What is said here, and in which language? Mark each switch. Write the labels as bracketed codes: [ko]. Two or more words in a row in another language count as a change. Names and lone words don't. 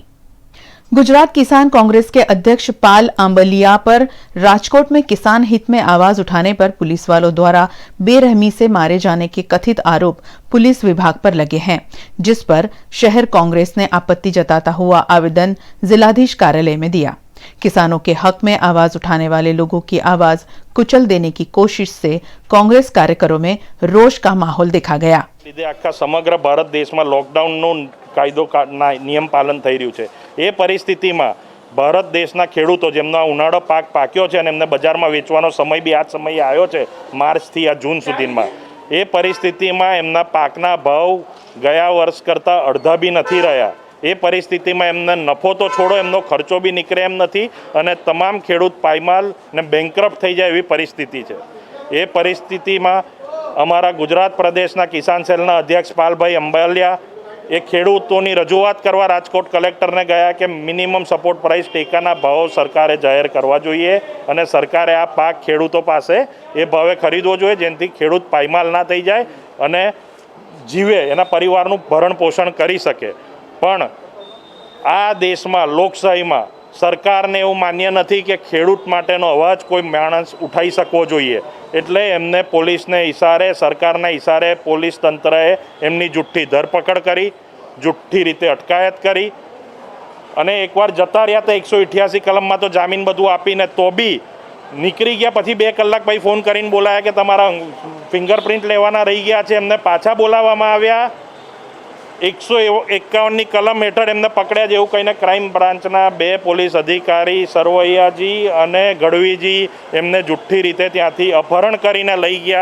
[hi] गुजरात किसान कांग्रेस के अध्यक्ष पाल आंबलिया पर राजकोट में किसान हित में आवाज उठाने पर पुलिस वालों द्वारा बेरहमी से मारे जाने के कथित आरोप पुलिस विभाग पर लगे हैं, जिस पर शहर कांग्रेस ने आपत्ति जताता हुआ आवेदन जिलाधीश कार्यालय में दिया। किसानों के हक में आवाज उठाने वाले लोगों की आवाज कुचल देने की कोशिश से कांग्रेस कार्यकरों में रोष का माहौल देखा गया। [gu] આખા સમગ્ર ભારત દેશમાં લૉકડાઉન કાયદો નિયમ પાલન થઈ રહ્યું છે। એ પરિસ્થિતિમાં ભારત દેશના ખેડૂતો જેમનો ઉનાળો પાક પાક્યો છે અને એમને બજારમાં વેચવાનો સમય બી આ સમયે આવ્યો છે, માર્ચથી આ જૂન સુધીમાં। એ પરિસ્થિતિમાં એમના પાકના ભાવ ગયા વર્ષ કરતા અર્ધા બી નથી રહ્યા। એ પરિસ્થિતિમાં એમને નફો તો છોડો એમનો ખર્ચો બી નીકળે એમ નથી અને તમામ ખેડૂત પાયમાલ ને બેંકરપ્ટ થઈ જાય એવી પરિસ્થિતિ છે। એ પરિસ્થિતિમાં અમારા ગુજરાત પ્રદેશના કિસાન સેલના અધ્યક્ષ પાલભાઈ અંબાલિયા એ ખેડૂતોની રજૂઆત કરવા રાજકોટ કલેક્ટર ને ગયા કે [en] minimum support price [gu] ટેકાના ભાવ સરકારે જાહેર કરવા જોઈએ અને સરકારે આ પાક ખેડૂતો પાસે એ ભાવે ખરીદવો જોઈએ જેનાથી ખેડૂત પાયમાલ ના થઈ જાય અને જીવે એના પરિવારનું ભરણ પોષણ કરી શકે। પણ આ દેશમાં લોકશાહીમાં સરકારને એવું માન્ય નથી કે ખેડૂત માટેનો અવાજ કોઈ માણસ ઉઠાવી શકવો જોઈએ, એટલે એમને પોલીસને ઇશારે સરકારના ઇશારે પોલીસ તંત્રએ એમની જુઠ્ઠી ધરપકડ કરી, જુઠ્ઠી રીતે અટકાયત કરી અને એકવાર જતા રહ્યા તો 188 કલમમાં તો જામીન બધું આપીને તો બી નીકળી ગયા પછી 2 કલાક પછી ફોન કરીને બોલાયા કે તમારા ફિંગરપ્રિન્ટ લેવાના રહી ગયા છે, એમને પાછા બોલાવવામાં આવ્યા। 151ની કલમ હેઠળ એમને પકડ્યા જેવું કહીને ક્રાઇમ બ્રાન્ચના 2 પોલીસ અધિકારી સરવૈયાજી અને ગઢવીજી એમને જુઠ્ઠી રીતે ત્યાંથી અપહરણ કરીને લઈ ગયા।